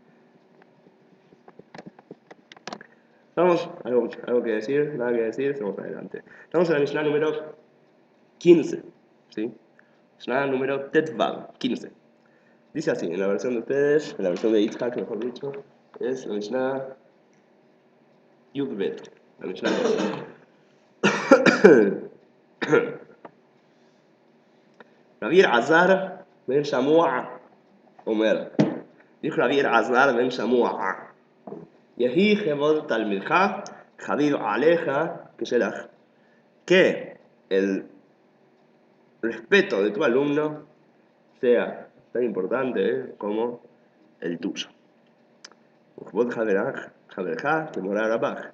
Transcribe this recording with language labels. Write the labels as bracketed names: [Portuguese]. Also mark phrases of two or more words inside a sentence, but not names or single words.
[Spanish] Vamos, algo que decir, nada que decir, sigamos adelante. Estamos en la Mishnah número 15, ¿sí? Mishnah número Tetvav, 15. Dice así, en la versión de ustedes, en la versión de Yitzhak, mejor dicho, es la Mishnah Yudbet, la Mishnah 12. [Hebrew] רבי אלעזר בן שמוע אומר. [Spanish] Dijo Rabbi Azar ben Shamua. [Hebrew] יהי כבוד תלמידך חביב עליך כשלך. [Spanish] Que el respeto de tu alumno sea tan importante como el tuyo. [Hebrew] וכבוד חברך כמורא רבך.